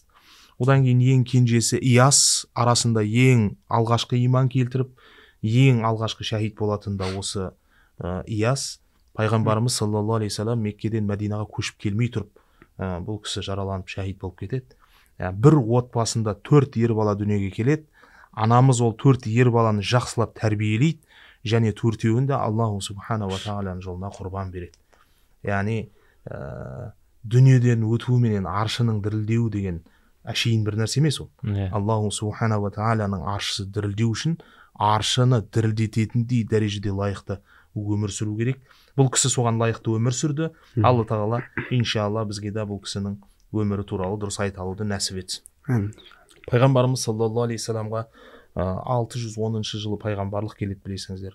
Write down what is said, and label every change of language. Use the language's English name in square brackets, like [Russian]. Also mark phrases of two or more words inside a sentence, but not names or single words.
[Kazakh] Одан кейін ең кенжесі Ияс, арасында ең алғашқы иман келтіріп, ең алғашқы шахид болатын да осы Ияс. Пайғамбарымыз [Arabic] صلى الله عليه وسلم [Kazakh] Меккеден Мәдинаға көшіп келмей тұрып, бұл кісі жараланып шахид болып кетеді. Бір отбасында 4 ер бала дүниеге келеді. Анамыз ол 4 ер баланы жақсылап тәрбиелейді және 4-еуін де [Arabic] الله سبحانه وتعالى [Kazakh] жолына құрбан береді. Яғни дүниеден өтуіменен аршының дірілдеуі деген әшейін бір нәрсе емес ол. [Arabic] الله سبحانه وتعالى [Kazakh] аршысы дірілдеу үшін аршыны дірілдететіндей дәрежеде лайықты өмір сүру керек. Бұл кісі соған лайықты өмір сүрді. Алла тағала иншалла бізге де бұл кісінің өмірі туралы дұрыс айта алуды нәсіп етсін. Пайғамбарымыз [Arabic] صلى الله عليه وسلم [Kazakh] 610 жылы пайғамбарлық келеді, білесіңіздер.